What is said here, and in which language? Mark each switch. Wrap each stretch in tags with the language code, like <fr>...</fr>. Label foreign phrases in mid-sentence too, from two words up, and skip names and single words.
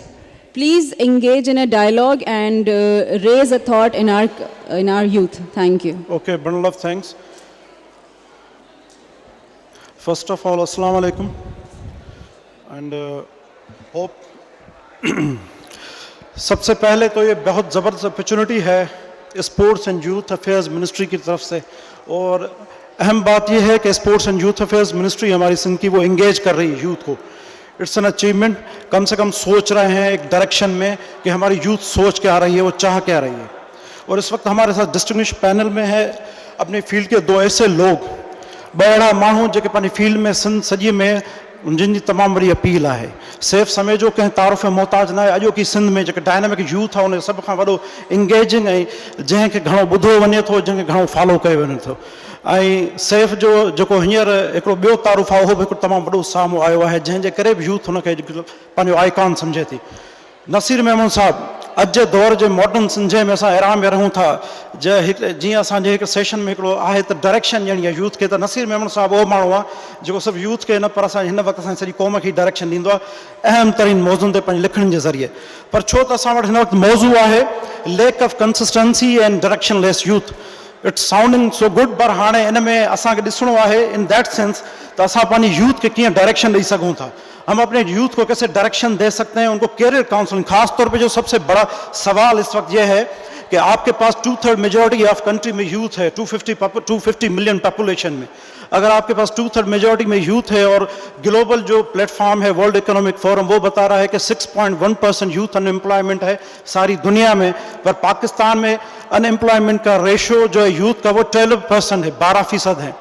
<en>Please engage in a dialogue and raise a thought in our youth. Thank you. Okay, bundle of thanks. First of all,</en> <ar>السلام عليكم.</ar> <en>And hope</en> <ur>سب سے پہلے تو یہ بہت زبردست اپارچونٹی ہے</ur> <en>sports and youth affairs ministry</en> <ur>کی طرف سے، اور اہم بات یہ ہے کہ</ur> <en>sports and youth affairs ministry</en> <ur>ہماری سندھ کی وہ انگیج کر رہی ہے یوتھ کو.</ur> <en>It's an achievement.</en> <ur>کم سے کم سوچ رہے ہیں ایک ڈائریکشن میں کہ ہماری یوتھ سوچ کیا رہی ہے، وہ چاہ کیا رہی ہے. اور اس وقت ہمارے ساتھ</ur> <en>distinguish panel</en> <ur>میں ہے اپنی فیلڈ کے دو ایسے لوگ,</ur> <sd>बड़ा माण्हू जेके पंहिंजी फील्ड में सिंध सॼी में जिन जी तमामु वॾी अपील आहे. सैफ समेजो कंहिं तारीफ़ मोहताज न आहे. अॼोकी सिंध में जेके डायनामिक यूथ आहे उन सभ खां वॾो इंगेजिंग ऐं जंहिंखे घणो ॿुधो वञे थो, जंहिंखे घणो फॉलो कयो वञे थो. ऐं सैफ जो जेको हींअर हिकिड़ो ॿियो तारुफ़ आहे उहो बि हिकिड़ो तमामु वॾो साम्हूं आयो आहे, जंहिंजे करे बि यूथ हुनखे पंहिंजो आइकॉन सम्झे थी. नसीर मेमन साहब, अॼु जे दौर जे मॉडर्न सिंधे में असां हैरान में रहूं था. जीअं असांजे हिकु सेशन में हिकिड़ो आहे त डायरेक्शन ॾियणी आहे यूथ खे, त नसीर मेमन साहब उहो माण्हू आहे जेको सिर्फ़ु यूथ खे न पर असां हिन वक़्तु असांजी सॼी क़ौम खे डायरेक्शन ॾींदो आहे अहम तरीन मौज़ुनि ते पंहिंजे लिखण जे ज़रिए. पर छो त असां वटि हिन वक़्तु मौज़ू आहे</sd> <en>lack of consistency and direction less youth. It's sounding so good,</en> <sd>पर हाणे इन में असांखे ॾिसणो आहे</sd> <en>in that sense</en> <sd>त असां पंहिंजी यूथ खे कीअं डायरेक्शन ॾेई सघूं था.</sd> <ur>ہم اپنے یوتھ کو کیسے ڈائریکشن دے سکتے ہیں، ان کو</ur> <en>career counselling.</en> <ur>خاص طور پہ جو سب سے بڑا سوال اس وقت یہ ہے کہ آپ کے پاس 2/3</ur> <en>majority of country</en> <ur>میں یوتھ ہے، 250</ur> <en>million population</en> <ur>میں. اگر آپ کے پاس 2/3 میجارٹی میں یوتھ ہے، اور گلوبل جو پلیٹ فارم ہے ورلڈ اکنامک فورم وہ بتا رہا ہے کہ 6.1%</ur> <en>youth unemployment</en> <ur>ہے ساری دنیا میں، پر پاکستان میں انایمپلائمنٹ کا ریشو جو ہے یوتھ کا وہ 12% ہے، 12% ہے.</ur>